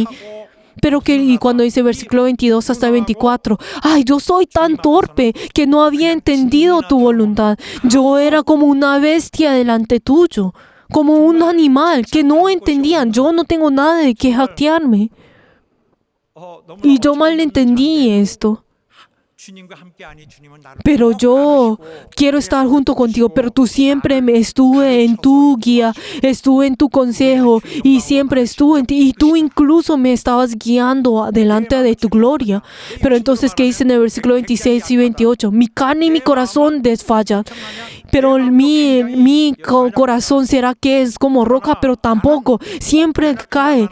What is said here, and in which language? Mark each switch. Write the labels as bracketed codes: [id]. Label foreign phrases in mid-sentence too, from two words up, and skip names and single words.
[es] Pero y cuando dice versículo 22 hasta 24, ay, yo soy tan torpe que no había entendido tu voluntad. Yo era como una bestia delante tuyo, como un animal que no entendían. Yo no tengo nada de qué jactarme. Y yo mal entendí esto. [ko] 주님과 함께하니 주님은 나를 [es] Pero yo quiero estar junto contigo, pero tú siempre me estuve en tu guía, estuve en tu consejo y siempre estuve en ti y tú incluso me estabas guiando delante de tu gloria. Pero entonces, ¿qué dice en el versículo 26 y 28? Mi carne y mi corazón desfallan, pero mi corazón será que es como roca, pero tampoco, siempre cae.